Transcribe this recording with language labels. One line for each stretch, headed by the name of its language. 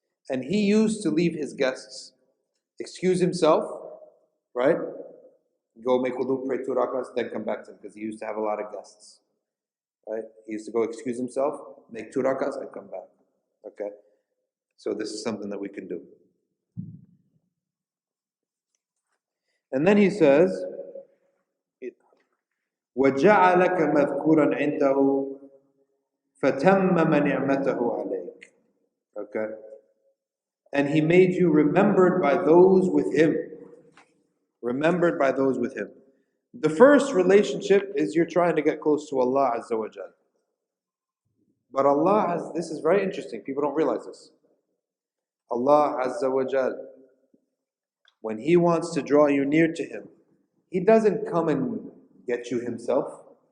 English: And he used to leave his guests, excuse himself, right? Go make wudu, pray 2 rakahs, then come back to him, because he used to have a lot of guests. Right? He used to go excuse himself, make 2 rakahs, and come back. Okay? So this is something that we can do. And then he says,
Arabic: وَجَعَلَكَ مَذْكُورًا عِنْدَهُ فَتَمَّمَ نِعْمَتَهُ عَلَيْكَ.
English: Okay? And He made you remembered by those with Him. Remembered by those with Him. The first relationship is you're trying to get close to Allah Azza wa Jal. But Allah has, this is very interesting, people don't realize this. Allah Azza wa Jal, when He wants to draw you near to Him, He doesn't come and get you Himself.